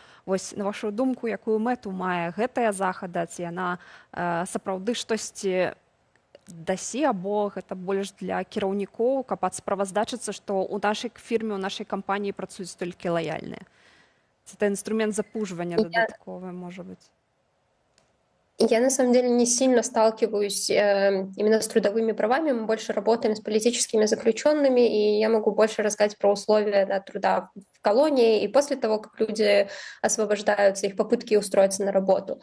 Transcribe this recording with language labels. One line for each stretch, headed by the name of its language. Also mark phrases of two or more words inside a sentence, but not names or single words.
Belarusian: Вось, на вашу думку, якую мэту мае гэтая захада, ці яна сапраўды штосьці дасі, або гэта больш для кіраўнікоў, каб справаздачыцца, што ў нашай фірме, у нашай кампаніі працуюць толькі лаяльныя? Це інструмент запужвання дадатковы, можа быць.
Russian: Я на самом деле не сильно сталкиваюсь именно с трудовыми правами, мы больше работаем с политическими заключенными, и я могу больше рассказать про условия труда в колонии и после того, как люди освобождаются, их попытки устроиться на работу.